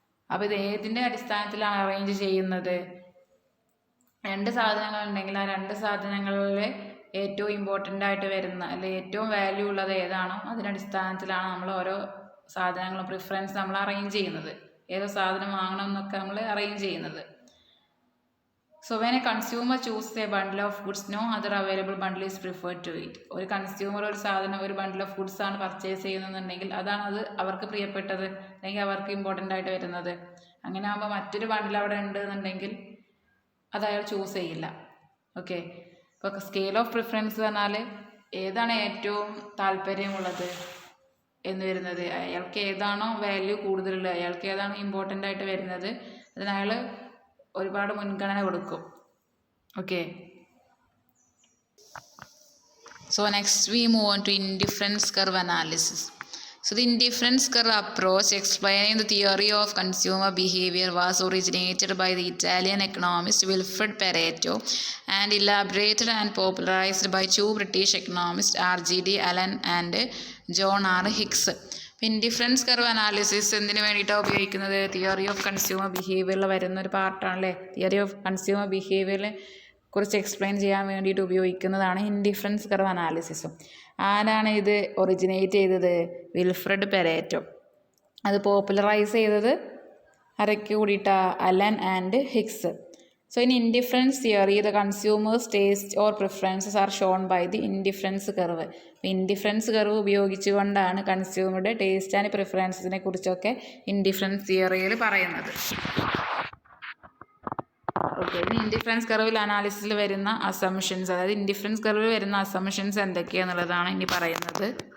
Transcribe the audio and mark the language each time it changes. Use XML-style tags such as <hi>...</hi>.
<ml>അപ്പോൾ ഇത് ഏതിൻ്റെ അടിസ്ഥാനത്തിലാണ് അറേഞ്ച് ചെയ്യുന്നത്? 2 സാധനങ്ങൾ ഉണ്ടെങ്കിൽ ആ 2 സാധനങ്ങളിൽ ഏറ്റവും ഇമ്പോർട്ടൻ്റ് ആയിട്ട് വരുന്ന അല്ലെങ്കിൽ ഏറ്റവും വാല്യൂ ഉള്ളത് ഏതാണോ അതിനടിസ്ഥാനത്തിലാണ് നമ്മൾ ഓരോ സാധനങ്ങളും പ്രിഫറൻസ് നമ്മൾ അറേഞ്ച് ചെയ്യുന്നത്. ഏതോ സാധനം വാങ്ങണം എന്നൊക്കെ നമ്മൾ അറേഞ്ച് ചെയ്യുന്നത്.</ml> <en>So when a consumer chooses a bundle of goods, no other available bundle is preferred to it.</en> <ml>ഒരു കൺസ്യൂമർ ഒരു സാധനം ഒരു ബണ്ടിൽ ഓഫ് ഗുഡ്സ് ആണ് പർച്ചേസ് ചെയ്യുന്നുണ്ടെങ്കിൽ അതാണ് അത് അവർക്ക് പ്രിയപ്പെട്ടത് അല്ലെങ്കിൽ അവർക്ക് ഇമ്പോർട്ടൻ്റ് ആയിട്ട് വരുന്നത്. അങ്ങനെ ആകുമ്പോൾ മറ്റൊരു ബണ്ടിൽ അവിടെ ഉണ്ട് എന്നുണ്ടെങ്കിൽ അത് അയാൾ ചൂസ് ചെയ്യില്ല. ഓക്കെ, ഇപ്പോൾ സ്കെയിൽ ഓഫ് പ്രിഫറൻസ് പറഞ്ഞാൽ ഏതാണ് ഏറ്റവും താല്പര്യമുള്ളത് എന്ന് വരുന്നത്, അയാൾക്ക് ഏതാണോ വാല്യൂ കൂടുതലുള്ളത്, അയാൾക്ക് ഏതാണോ ഇമ്പോർട്ടൻ്റ് ആയിട്ട് വരുന്നത് അതിന് അയാൾ ഒരുപാട് മുൻഗണന കൊടുക്കും.</ml> <en>Okay, so next we move on to indifference curve analysis. So the indifference curve approach explaining the theory of consumer behavior was originated by the Italian economist Wilfred Pareto and elaborated and popularized by two British economists RGD Allen and John R. Hicks.</en> <ml>Indifference curve analysis എന്തിനു വേണ്ടിയിട്ടാണ് ഉപയോഗിക്കുന്നത്? Theory of consumer ബിഹേവിയറിൽ വരുന്ന ഒരു പാർട്ടാണല്ലേ. Theory of consumer ബിഹേവിയറിനെ കുറിച്ച് explain ചെയ്യാൻ വേണ്ടിയിട്ട് ഉപയോഗിക്കുന്നതാണ് indifference curve അനാലിസിസും. ആരാണ് ഇത് ഒറിജിനേറ്റ് ചെയ്തത്? വിൽഫ്രഡ് പെരേറ്റോ. അത് പോപ്പുലറൈസ് ചെയ്തത് ആരൊക്കെ കൂടിയിട്ടാ? Allen and Higgs.</ml> <en>So in indifference theory, the consumer's taste or preferences are shown by the indifference curve.</en> <ml>Indifference curve ഉപയോഗിച്ചുകൊണ്ടാണ് കൺസ്യൂമറുടെ ടേസ്റ്റ് ആൻഡ് പ്രിഫറൻസിനെ കുറിച്ചൊക്കെ ഇൻഡിഫറൻസ് തിയറിയിൽ പറയുന്നത്. ഓക്കെ, ഇനി ഇൻഡിഫറൻസ് കർവിൽ അനാലിസിസിൽ വരുന്ന അസംഷൻസ്, അതായത് ഇൻഡിഫറൻസ് കർവിൽ വരുന്ന അസംഷൻസ് എന്തൊക്കെയാണെന്നുള്ളതാണ് ഇനി പറയുന്നത്.</ml>